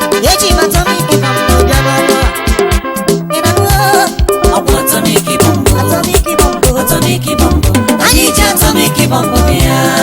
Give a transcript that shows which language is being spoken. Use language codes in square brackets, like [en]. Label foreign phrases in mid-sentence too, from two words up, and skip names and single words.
[ig] Eji m [en] atomic bomb [ig] bịa n'ọrụ a. Ị na-anụ? Ọ bụ [en] atomic bomb. Atomic bomb. Atomic bomb. [ig] Anyị ji [en] atomic bomb [ig] bịa.